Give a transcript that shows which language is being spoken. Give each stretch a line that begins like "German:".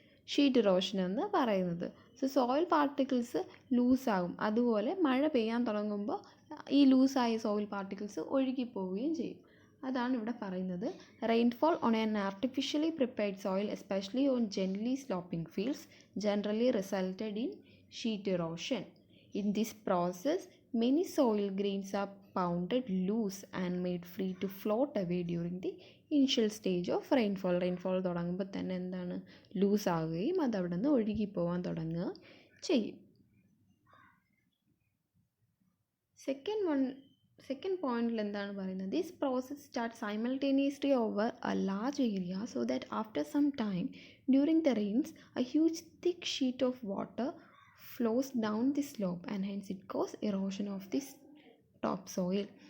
Malayalam: Sheet erosion എന്ന് പറയുന്നത്. So soil particles ലൂസാകും. അതുപോലെ മഴ പെയ്യാൻ തുടങ്ങുമ്പോൾ ഈ ലൂസായ സോയിൽ പാർട്ടിക്കിൾസ് ഒഴുകിപ്പോവുകയും ചെയ്യും. അതാണ് ഇവിടെ പറയുന്നത്.
English: Rainfall on an artificially prepared soil, especially on gently sloping fields, generally resulted in sheet erosion. In this process, many soil grains are pounded loose and made free to float away during the initial stage of rainfall.
Malayalam: Rainfall തുടങ്ങുമ്പോൾ തന്നെ എന്താണ്? Loose ആവുകയും അത് അവിടെ നിന്ന് ഒഴുകിപ്പോവാൻ തുടങ്ങുക ചെയ്യും. Second പോയിന്റിൽ എന്താണ് പറയുന്നത്?
English: This process start simultaneously over a large area so that after some time during the rains a huge thick sheet of water flows down the slope and hence it causes erosion of this top soil.